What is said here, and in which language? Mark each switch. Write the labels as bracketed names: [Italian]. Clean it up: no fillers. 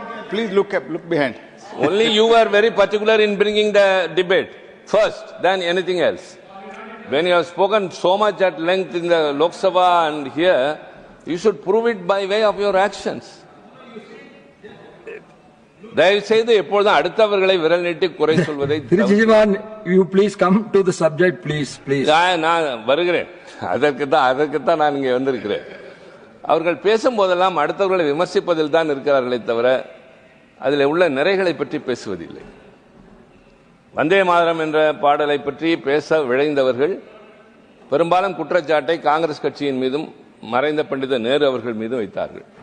[English] Please look behind. Only you were very particular in bringing the debate first, than anything else. When you have spoken so much at length in the Lok Sabha and here, you should prove it by way of your actions. [Tamil] தயவு செய்து எப்பொழுதும் அடுத்தவர்களை விரல் நீட்டி குறை சொல்வதை [English] you please come to the subject, please. [Tamil] நான் வருகிறேன். அதற்குத்தான் நான் இங்கே வந்திருக்கிறேன். அவர்கள் பேசும்போதெல்லாம் அடுத்தவர்களை விமர்சிப்பதில் தான் இருக்கிறார்களே தவிர அதில் உள்ள நிறைகளை பற்றி பேசுவதில்லை. வந்தே மாதரம் என்ற பாடலை பற்றி பேச விழைந்தவர்கள் பெரும்பாலும் குற்றச்சாட்டை காங்கிரஸ் கட்சியின் மீதும் மறைந்த பண்டித நேரு அவர்கள் மீதும் வைத்தார்கள்.